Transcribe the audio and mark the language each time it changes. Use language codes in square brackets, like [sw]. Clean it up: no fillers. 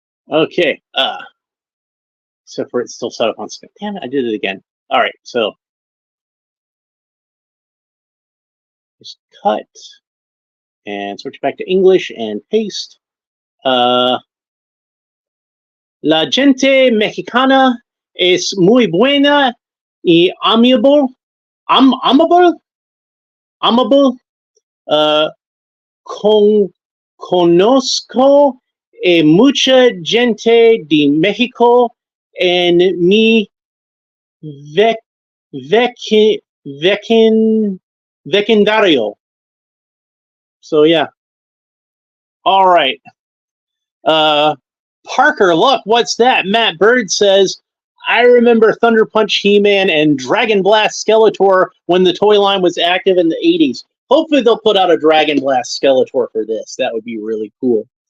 [en] Okay. Except for it's still set up on spin. Damn it! I did it again. All right. So just cut and switch back to English and paste. [es] La gente mexicana es muy buena y amiable. Amable. Amable. Uh, con, conozco mucha gente de México en mi vec, vec, vecin, vecindario. [en] So yeah. All right. Uh, Parker, look, what's that? Matt Bird says, I remember Thunder Punch He-Man and Dragon Blast Skeletor when the toy line was active in the 80s. Hopefully they'll put out a Dragon Blast Skeletor for this. That would be really cool.